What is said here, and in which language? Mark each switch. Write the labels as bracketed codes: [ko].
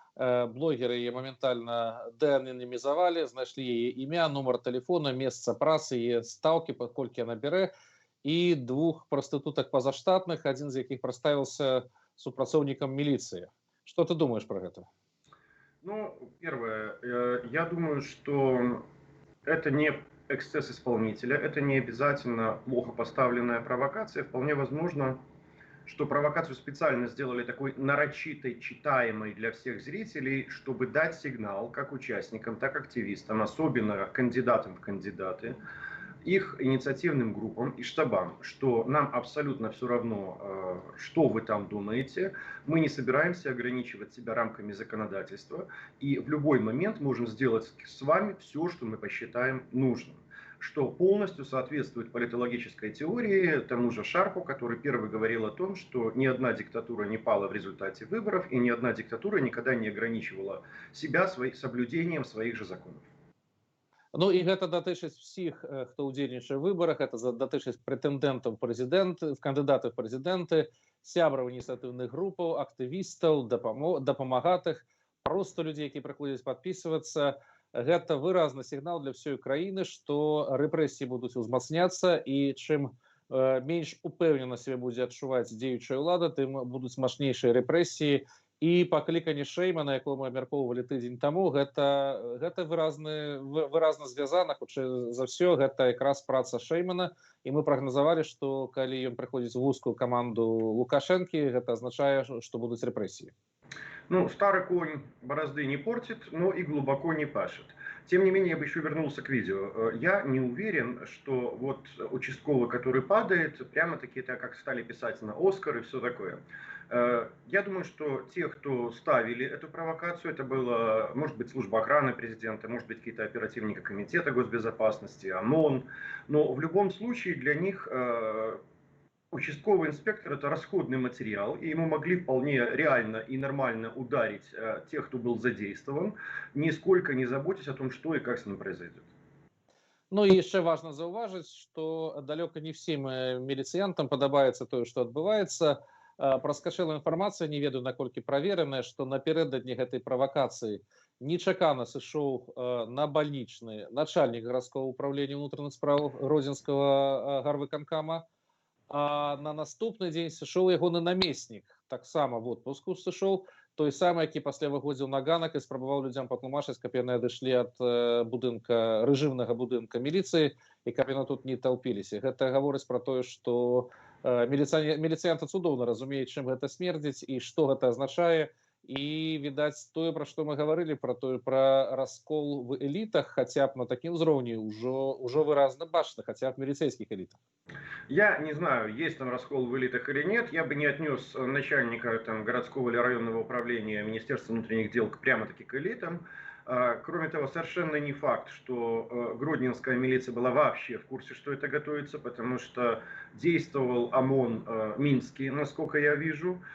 [be] Блогеры яе моментальна деананімізавалі, знайшлі яе імя, нумар тэлефона, месца працы, яе стаўкі, паколькі яна бярэ, і 2 прастытутак пазаштатных, адзін з якіх прадставіўся супрацоўнікам міліцыі. Што ты думаеш пра гэта? [ru] Ну, первое, я думаю, что это не эксцесс исполнителя, это не обязательно плохо поставленная провокация. Вполне возможно, что провокацию специально сделали такой нарочитой, читаемой для всех зрителей, чтобы дать сигнал как участникам, так и активистам, особенно кандидатам в кандидаты, их инициативным группам и штабам, что нам абсолютно все равно, что вы там думаете, мы не собираемся ограничивать себя рамками законодательства, и в любой момент можем сделать с вами все, что мы посчитаем нужным, что полностью соответствует политологической теории тому же Шарпу, который первый говорил о том, что ни одна диктатура не пала в результате выборов, и ни одна диктатура никогда не ограничивала себя соблюдением своих же законов. [be] Ну і гэта датычыць всіх, хто ўдзельнічае ў выбарах, это датычыць прэтэндэнтаў прэзідэнты, кандыдаты ў прэзідэнты, сябраў ініцыятыўных групаў, актывістаў, дапамагатых, просто людзей, які прыходзяць падпісвацца. Гэта выразны сігнал для ўсёй краіны, што рэпрэсіі будуць узмацняцца, і чым менш упэўнена сябе будзе адчуваць дзеючая ўлада, тым будуць мацнейшыя рэпрэсіі. І пакліканне Шэймана, якое мы абмяркоўвалі тыдзень таму, гэта выразна звязана, хутчэй за ўсё, гэта якраз праца Шэймана, і мы прагназавалі, што калі ён прыходзіць у вузкую каманду Лукашэнкі, гэта азначае, што будуць рэпрэсіі. [ru] Ну, старый конь борозды не портит, но и глубоко не пашет. Тем не менее, я бы еще вернулся к видео. Я не уверен, что вот участковый, который падает, прямо-таки так, как стали писать на Оскар и все такое. Я думаю, что те, кто ставили эту провокацию, это было, может быть, служба охраны президента, может быть, какие-то оперативники комитета госбезопасности, ОМОН. Но в любом случае для них участковый инспектор – это расходный материал, и ему могли вполне реально и нормально ударить тех, кто был задействован, нисколько не заботясь о том, что и как с ним произойдет. [be] Ну і яшчэ важна заўважыць, што далёка не всім міліцыянтам падабаецца тое, што адбываецца. Праскачэла інфармацыя, не ведаю, наколькі правераная, што напярэдадні гэтай правакацыі нечакана сышоў на бальнічны начальнік гарадскога ўпраўлення ўнутраных спраў Гродзенскага гарвыканкама, а на наступны дзень сышоў ягоны намеснік, таксама [ru] в отпуску [be] сышоў, той самы, які пасля выходзіў на ганак і спрабаваў людзям патлумачыць, каб яны адышлі ад будынка, рэжымнага будынка міліцыі, і каб яны тут не таўпіліся. Гэта гаворыць пра тое, што міліцыянты цудоўна разумеюць, чым гэта смердзіць і што гэта азначае. І, відаць, тое, пра што мы гаварылі, пра раскол в элітах, хаця б на такім узроўні ўжо выразна бачна, хаця б в міліцейскіх элітах. [ru] Я не знаю, есть там раскол в элитах или нет. Я бы не отнес начальника там, городского или районного управления Министерства внутренних дел прямо-таки к элитам. Кроме того, совершенно не факт, что гродненская милиция была вообще в курсе, что это готовится, потому что действовал ОМОН Минский, насколько я вижу.